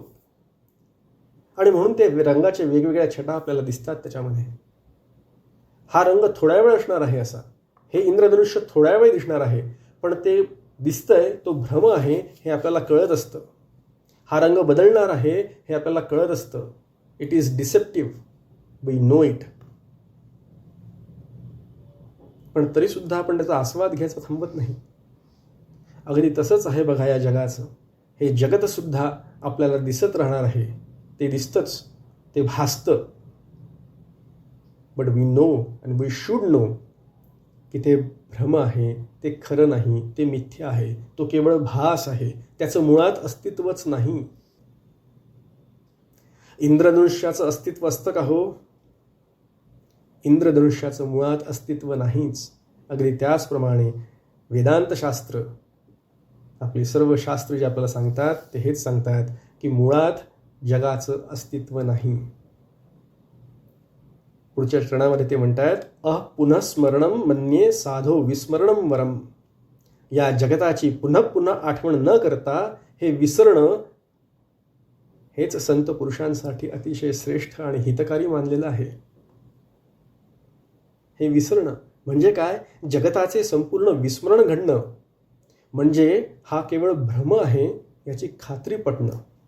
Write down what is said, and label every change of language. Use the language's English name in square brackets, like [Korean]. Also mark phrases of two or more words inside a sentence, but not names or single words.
[Marathi] आणि म्हणून ते रंगाचे वेगवेगळ्या छटा आपल्याला दिसतात त्याच्यामध्ये. हा रंग थोड्या वेळ असणार आहे असा, हे इंद्रधनुष्य थोड्या वेळ दिसणार आहे, पण ते दिसतंय तो भ्रम आहे हे आपल्याला कळत असतं. हा रंग बदलणार आहे हे आपल्याला कळत असतं. [English] It is deceptive, we know it. [Marathi] पण तरीसुद्धा आपण त्याचा आस्वाद घ्यायचा थांबत नाही. अगदी तसंच आहे बघा या जगाचं. हे जगतसुद्धा आपल्याला दिसत राहणार आहे, ते दिसतंच, ते भासतं. [English] But we know and we should know [Marathi] की ते भ्रम आहे, ते खरं नाही, ते मिथ्या आहे, तो केवळ भास आहे, त्याचं मुळात अस्तित्वच नाही. इंद्रधनुष्याचं अस्तित्व असतं का हो? इंद्रधनुष्याचं मुळात अस्तित्व नाहीच. अगदी त्याचप्रमाणे वेदांतशास्त्र, आपली सर्व शास्त्र जे आपल्याला सांगतात ते हेच सांगतात की मुळात जगाचं अस्तित्व नाही. पुढच्या चरणामध्ये ते म्हणतात, [Sanskrit] पुनःस्मरणम मन्ये साधो विस्मरणम वरम. [Marathi] या जगताची पुन्हा पुन्हा आठवण न करता हे विसरणं हेच संत पुरुषांसाठी अतिशय श्रेष्ठ आणि हितकारी मानलेलं आहे. हे विसरणं म्हणजे काय? जगताचे संपूर्ण विस्मरण घडणं म्हणजे हा केवळ भ्रम आहे याची खात्री पटणं.